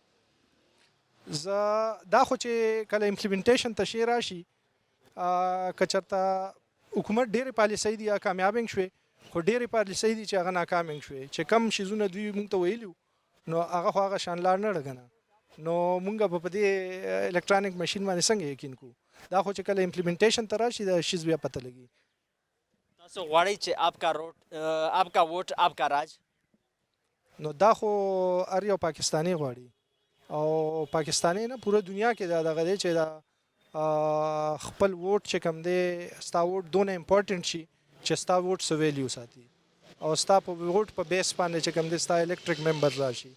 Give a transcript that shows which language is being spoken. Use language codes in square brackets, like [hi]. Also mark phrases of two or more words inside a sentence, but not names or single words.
[ps] زه دا خو چې کله امپلیمنټیشن ته شی راشي که چېرته حکومت ډېرې پالیسۍ دي کامیابنګ شوې، خو ډېرې پالیسۍ دي چې هغه ناکامنګ شوې، چې کم شیزونه دوی موږ ته ویلي نو هغه خو هغه شان لاړ نه ډګنه. نو موږ به په دې [en] electronic machine [ps] باندې څنګه یقین کوو؟ دا خو چې کله امپلیمنټیشن ته راشي د شیز بیا پته لګي. [ur] تاسو غواړئ چې آپ کا ووٹ آپ کا راج؟ [ps] نو دا خو هر یو پاکستانی غواړي او پاکستانی نه پوره دنیا کې دا دغه دی چې دا خپل ووټ چې کوم دی ستا ووټ دونه امپورټنټ شي چې ستا ووټ څه ویلیو ساتي او ستا په ووټ په بیس باندې چې کوم دی ستا [en] elected member [ps] راشي.